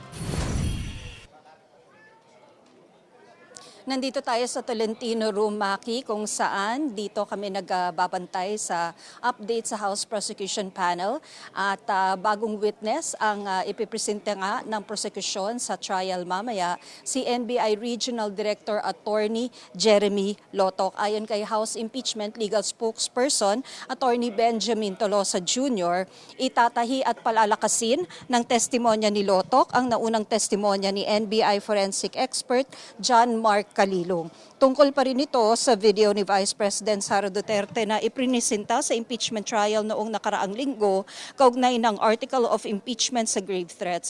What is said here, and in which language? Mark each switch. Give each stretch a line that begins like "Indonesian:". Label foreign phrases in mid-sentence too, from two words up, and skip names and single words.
Filipino: Nandito tayo sa Tolentino Room, Maki, kung saan dito kami nagbabantay sa update sa House Prosecution Panel at bagong witness ang ipipresenta nga ng prosecution sa trial mamaya, si NBI Regional Director Attorney Jeremy Lotok. Ayon kay House Impeachment Legal Spokesperson Attorney Benjamin Tolosa Jr., itatahi at palalakasin ng testimonya ni Lotok ang naunang testimonya ni NBI Forensic Expert John Mark kalilong. Tungkol pa rin ito sa video ni Vice President Sara Duterte na iprinisenta sa
English: impeachment trial
Filipino: noong nakaraang linggo kaugnay ng
English: article of impeachment
Filipino: sa
English: grave threats.